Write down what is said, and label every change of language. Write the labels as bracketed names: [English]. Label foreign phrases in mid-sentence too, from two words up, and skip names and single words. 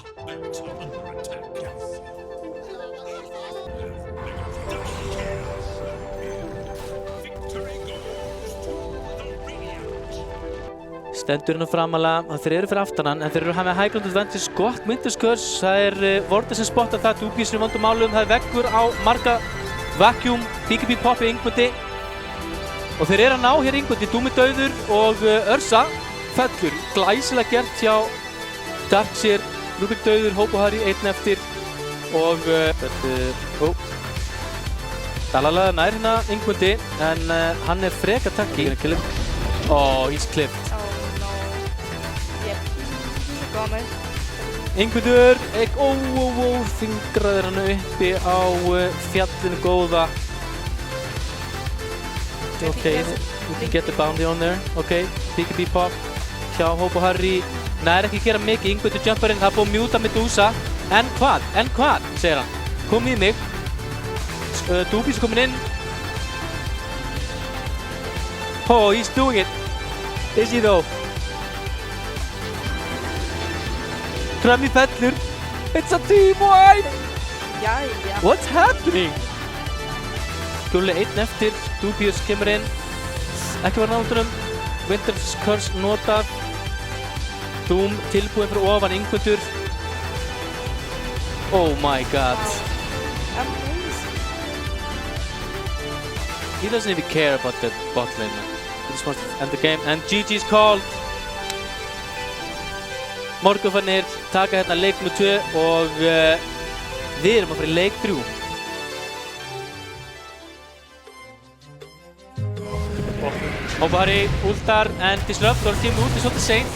[Icelandic] Stendur hérna framalega, þeir eru fyrir aftan hann, en þeir eru að hafa [English] high ground advantage, [Icelandic] gott Winter's Curse, það er Vortex sem spottar það, Dubious er í vondum málum, það er veggur á marga Vacuum, BKB poppi Yngmundi og þeir eru að ná hér Yngmundi, Doom er dauður og Ursa fellur, glæsilega gert hjá Darkseer, Rubik dauður, Hobohari einn eftir og Dalala nær hérna Yngmundi en hann er freka takki. [English] He's clipped. [Icelandic] Yngmundur, fingraðir hann uppi á fjallinu góða. [English] Okay, we can get the bounty on there. [Icelandic] Okay, BKB pop hjá Hobohari. Nær ekki gera mikið, Yngmundur jumparinn, það er búið að mjúta Medusa. En hvað, segir hann. Kom í mig. Dubious er komin inn. [English] Oh, he's doing it. Is he though? Trummy fellur. It's a team wipe! [Icelandic] Jæja. [English] What's happening? [Icelandic] Gulli einn eftir, Dubious kemur inn. Ekki var náttúrum. Winter's Curse notað. Doom tilbúinn fyrir ofan Yngmundur. [English] Oh my god. Amazing. He doesn't even care about the bot lane, man. He just wants to end the game. And GG's called. [Icelandic] Morgunfarnir taka hérna leik nr. 2 og við erum að fara í leik 3. Hobohari ultar en Disruptor kemur úti svolítið seint.